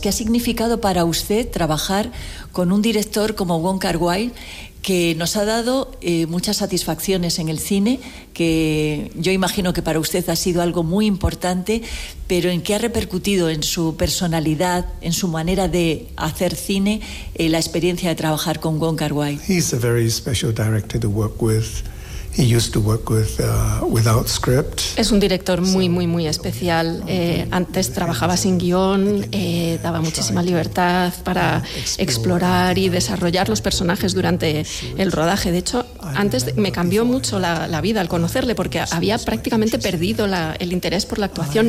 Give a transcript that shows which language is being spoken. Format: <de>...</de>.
<es>¿Qué ha significado para usted trabajar con un director como Wong Kar-wai, que nos ha dado muchas satisfacciones en el cine, que yo imagino que para usted ha sido algo muy importante, pero en qué ha repercutido en su personalidad, en su manera de hacer cine, la experiencia de trabajar con Wong Kar-wai?</es> <en>He's a very special director to work with. He used to work with without script.</en> <es>Es un director muy, muy, muy especial. Antes trabajaba sin guión, daba muchísima libertad para explorar y desarrollar los personajes durante el rodaje. De hecho, antes me cambió mucho la vida al conocerle, porque había prácticamente perdido el interés por la actuación.</es>